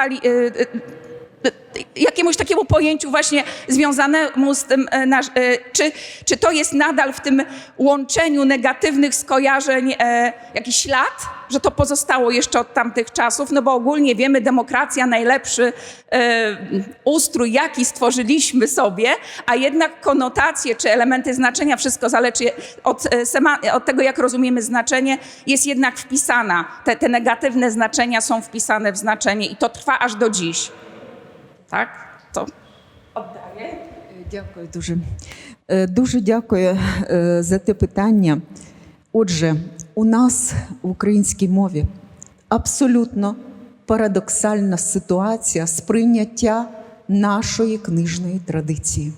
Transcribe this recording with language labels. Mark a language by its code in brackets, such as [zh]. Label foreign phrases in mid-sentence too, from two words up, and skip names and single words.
[pl] jakiemuś takiemu pojęciu właśnie związanemu z tym, czy to jest nadal w tym łączeniu negatywnych skojarzeń jakiś ślad, że to pozostało jeszcze od tamtych czasów, no bo ogólnie wiemy, demokracja najlepszy ustrój, jaki stworzyliśmy sobie, a jednak konotacje czy elementy znaczenia, wszystko zależy od tego, jak rozumiemy znaczenie, jest jednak wpisana. Te negatywne znaczenia są wpisane w znaczenie i to trwa aż do dziś. [uk] Так, то віддаю. Дякую дуже. Дуже дякую за те питання. Отже, у нас в українській мові абсолютно парадоксальна ситуація сприйняття нашої книжної традиції.